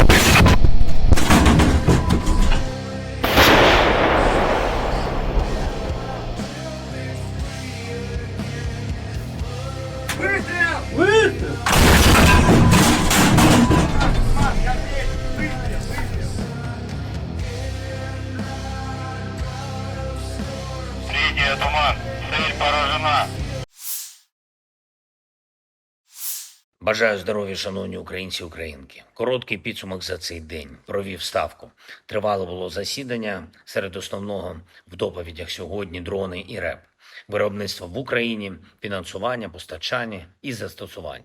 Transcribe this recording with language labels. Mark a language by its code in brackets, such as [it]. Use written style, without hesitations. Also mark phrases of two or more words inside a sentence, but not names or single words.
[ru] Выстрел! Выстрел! Туман, я третий, выстрел! Средняя туман. Цель поражена. [uk] Бажаю здоров'я, шановні українці і українки. Короткий підсумок за цей день. Провів ставку. Тривале було засідання. Серед основного в доповідях сьогодні дрони і РЕП. Виробництво в Україні, фінансування, постачання і застосування.